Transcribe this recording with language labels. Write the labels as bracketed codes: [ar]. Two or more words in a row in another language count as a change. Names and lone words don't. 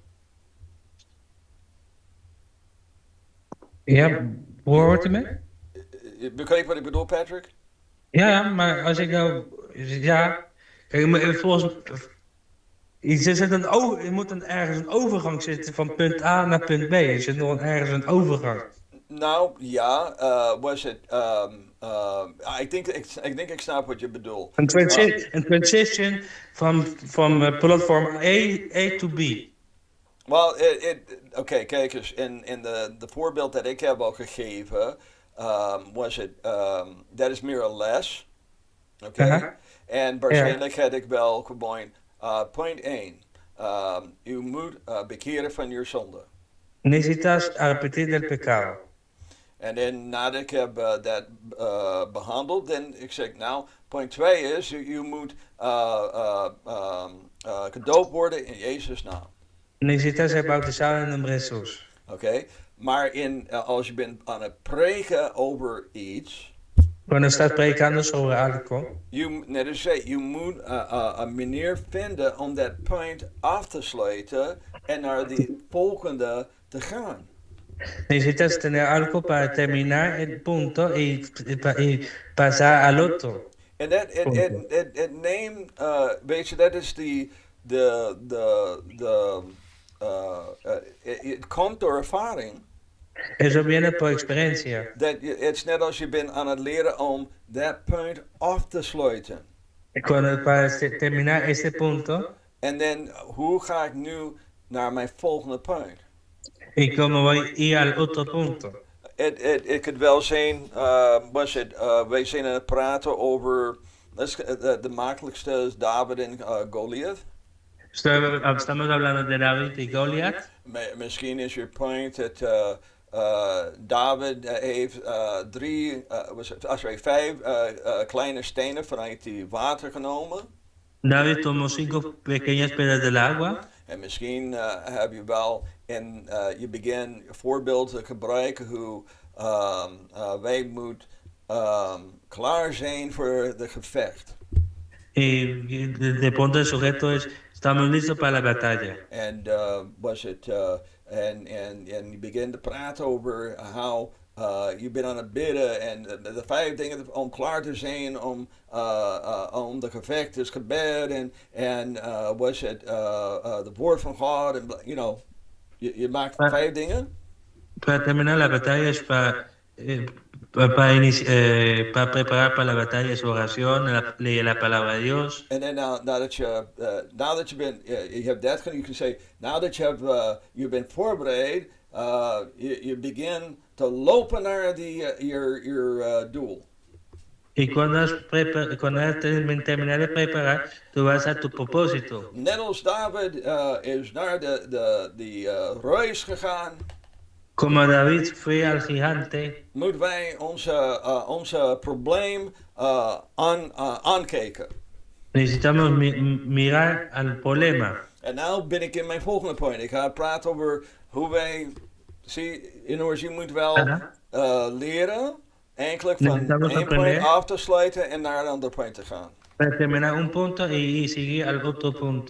[nl] Ja, hoort u me? Je begrijpt wat ik bedoel, Patrick? Ja, maar als ik nou... Ja, kijk, maar volgens... Je moet dan ergens een overgang zitten van punt A naar punt B. Er zit nog ergens een overgang. Nou, ja, was het, ik denk ik snap wat je bedoelt. [en] Een transition from platform A to B. [nl] Wel, oké, kijk eens, in de voorbeeld dat ik heb al gegeven, was het, dat is meer een les. Oké? Aha. En waarschijnlijk had ik wel gewoon, punt 1, u moet bekeren van je zonde. [es] Necesitas arrepentir del pecado. [nl] En dan nadat ik heb dat behandeld, dan ik zeg nou, punt 2 is, u moet gedoopt worden in Jezus' naam. [es] Necesitas ser bautizado en nombre de Jesús. [nl] Oké? Maar als je bent aan het preken over iets, [es] Cuando estás predicando sobre algo, [nl] net als zei, je moet een manier vinden om dat punt af te sluiten en naar die volgende te gaan. [es] necesitas tener algo para terminar el punto y pasar al otro. [nl] En het neemt, weet je, dat is het komt door ervaring. [es] Eso viene por experiencia. [nl] Het is net als je bent aan het leren om dat punt af te sluiten. [es] Para terminar ese punto, [nl] En dan, hoe ga ik nu naar mijn volgende punt? [es] y como voy a ir al otro punto. [nl] Het kan wel zijn, wij zijn aan het praten over, de makkelijkste is David en Goliath. [es] Estamos hablando de David y Goliat. [nl] Misschien is je punt dat David heeft vijf kleine stenen vanuit die water genomen. [es] David tomó 5 pequeñas piedras del agua. [nl] En misschien heb je wel in je begin voorbeelden te gebruiken hoe wij moeten klaar zijn voor de gevecht. [es] Y de punto de sujeto es, estamos listos para la batalla. [nl] En en je begint te praten over hoe je bent aan het bidden en de 5 dingen om klaar te zijn om de gevecht is gebed en het woord van God en je maakt 5 dingen. [es] Para terminar la batalla es para preparar para la batalla es oración, leer la palabra de Dios. [nl] En dan nadat je bent, je hebt dat gedaan, je kan zeggen, nadat je bent voorbereid, je begint te lopen naar je doel. [es] Y cuando has terminado de preparar, tú vas a tu propósito. [nl] Net als David is naar de reis gegaan, [es] Como David fue al gigante, [nl] moeten wij onze probleem aankijken. [es] necesitamos mirar al problema. [nl] En nu ben ik in mijn volgende punt. Ik ga praten over hoe wij, je moet wel leren, eigenlijk van één punt af te sluiten en naar een ander punt te gaan. [es] Para terminar un punto y seguir al otro punto.